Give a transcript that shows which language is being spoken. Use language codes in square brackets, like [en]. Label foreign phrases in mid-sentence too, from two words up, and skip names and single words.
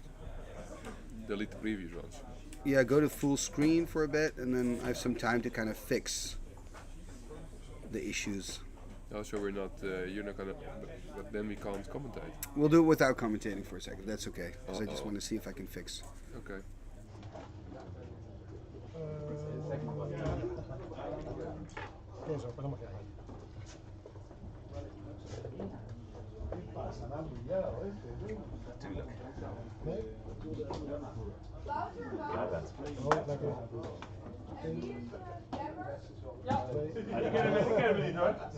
[en] Delete the previous ones. go to full screen for a bit, and then I have some time to kind of fix the issues. Also, we're not, you're not gonna, but then we can't commentate. We'll do it without commentating for a second. That's okay. Because I just Uh-oh. want to see if I can fix. Okay. [es] Eso, pasamos ya. [nl] Die kennen we niet hoor.